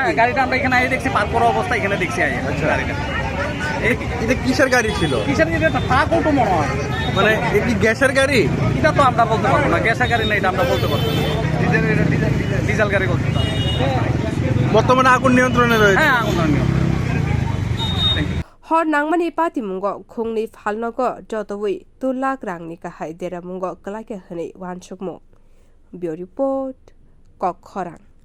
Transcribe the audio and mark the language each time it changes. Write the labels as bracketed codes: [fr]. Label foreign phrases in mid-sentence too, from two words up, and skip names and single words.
[bn] হ্যাঁ গাড়িটা আমরা এখানে আই দেখছি পার্ক করা অবস্থা এখানে দেখছি আই আচ্ছা গাড়িটা এটা কিসের গাড়ি ছিল কিসের গাড়ি এটা ট্রাক অটো মনে হয় মানে এই কি গ্যাসের গাড়ি এটা তো আমরা বলতে পারবো না গ্যাসের গাড়ি না এটা আমরা বলতে পারবো ডিজেল গাড়ি বলতে বর্তমানে আগুন নিয়ন্ত্রণে রয়েছে হ্যাঁ আগুন নিয়ন্ত্রণ [trp] hor nangmani patimungo khungni phalnogo jotoi 2 lakh rangni kahai deramungo klake hne wansukmo [en] bio report [trp] kok khorang